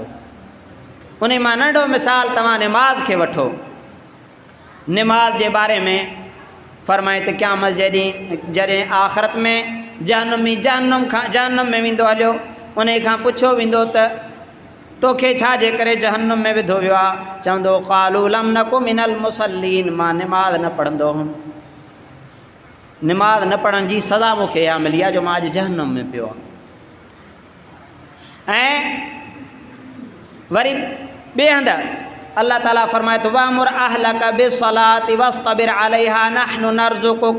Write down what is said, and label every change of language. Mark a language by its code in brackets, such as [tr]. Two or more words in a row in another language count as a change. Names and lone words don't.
[sd] उन मां नंढो मिसाल तव्हां निमाज़ खे वठो। निमाज़ जे बारे में फ़रमाए त क़यामत जे ॾींहुं जॾहिं आख़िरत में जहन्नुम में वेंदो हलियो, उन खां पुछियो वेंदो त तोखे छा जे करे जहन्नुम में विधो वियो आहे? [ar] चवंदो قالوا لم نك من المصلين, [sd] मां निमाज़ न पढ़ंदो हुउमि, निमाज़ न पढ़ण जी सज़ा मूंखे इहा मिली आहे जो मां अॼु जहन्नुम में पियो आहे। ऐं वरी ॿिए हंधि अल्लाह ताला फ़रमाए थो [ar] وأمر أهلك بالصلاة واصطبر عليها نحن نرزقك.